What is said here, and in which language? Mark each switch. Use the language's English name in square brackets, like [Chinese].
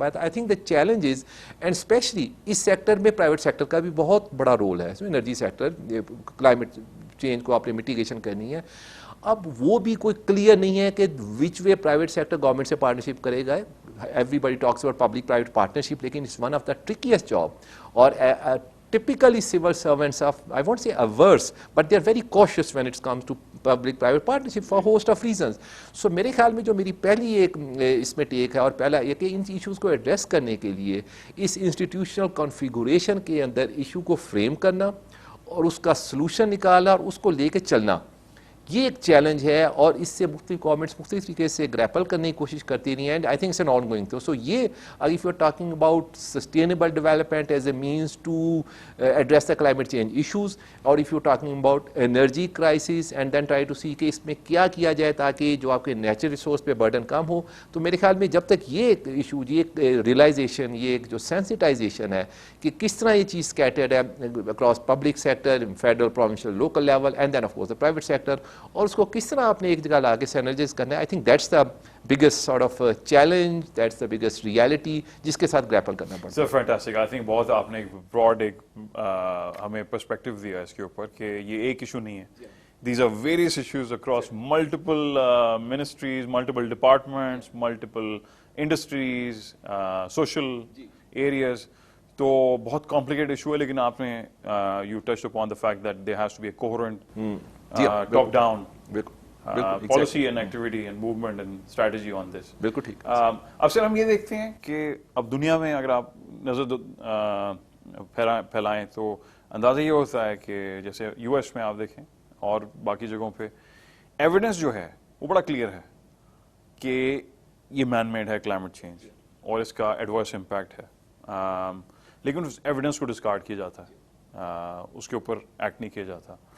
[English] but I think the challenge is, and especially [Urdu] اس sector میں private sector کا بھی بہت بڑا رول ہے. انرجی سیکٹر, کلائمیٹ چینج کو آپ نے میٹیگیشن کرنی ہے. اب وہ بھی کوئی کلیئر نہیں ہے کہ [English] which way [Urdu] پرائیویٹ سیکٹر گورنمنٹ سے پارٹنرشپ کرے گا. [English] Everybody talks about public private partnership, لیکن it's one of the trickiest job. اور typically civil servants are, I won't say averse, but they are very cautious when it comes to public private partnership for a host of reasons. [Urdu] So میرے خیال میں جو میری پہلی ایک اس میں ٹیک ہے, اور پہلا یہ کہ ان ایشوز کو ایڈریس کرنے کے لیے اس انسٹیٹیوشنل کنفیگوریشن کے اندر ایشو کو فریم کرنا اور اس کا سلوشن نکالنا اور اس کو لے کے چلنا, یہ ایک چیلنج ہے. اور اس سے مختلف گورنمنٹس مختلف طریقے سے گریپل کرنے کی کوشش کرتی رہی ہیں, [English] And I think it's an ongoing. [Urdu] سو یہ [English] if you are talking about sustainable development as a means to address the climate change issues, [Urdu] اور [English] if you are talking about energy crisis and then try to see [Urdu] کہ اس میں کیا کیا جائے تاکہ جو آپ کے نیچرل ریسورس پہ برڈن کم ہو, تو میرے خیال میں جب تک یہ ایک ایشو, یہ ایک ریئلائزیشن, یہ ایک جو سینسٹائزیشن ہے کہ کس طرح یہ چیز اسکیٹرڈ ہے [English] across public sector, federal, provincial, local level, and then of course the private sector, [Urdu] اور اس کو کس طرح آپ نے ایک جگہ لا کے سینرجائز کرنا ہے. [English] I think that's the biggest sort of challenge, that's the biggest reality [Urdu] جس کے ساتھ گریپل کرنا پڑتا ہے. [English] Sir fantastic. [Urdu] آئی تھنک بہت آپ نے ایک براڈ ایک ہمیں پرسپیکٹو دیا اس کے اوپر کہ یہ ایک ایشو نہیں ہے. [English] These are various issues across multiple ministries, multiple departments, multiple industries, social areas. [Urdu] تو بہت کمپلیکیٹ ایشو ہے, لیکن آپ نے [English] You touch upon the fact that there has to be a coherent top down policy and activity and movement and strategy on this. [Urdu] بالکل ٹھیک. اب سر ہم یہ دیکھتے ہیں کہ اب دنیا میں اگر آپ نظر پھیلائیں تو اندازہ یہ ہوتا ہے کہ جیسے یو ایس میں آپ دیکھیں اور باقی جگہوں پہ ایویڈنس جو ہے وہ بڑا کلیئر ہے کہ یہ مین میڈ ہے کلائمیٹ چینج اور اس کا ایڈورس امپیکٹ ہے, لیکن اس ایویڈنس کو ڈسکارڈ کیا جاتا ہے, اس کے اوپر ایکٹ نہیں کیا جاتا.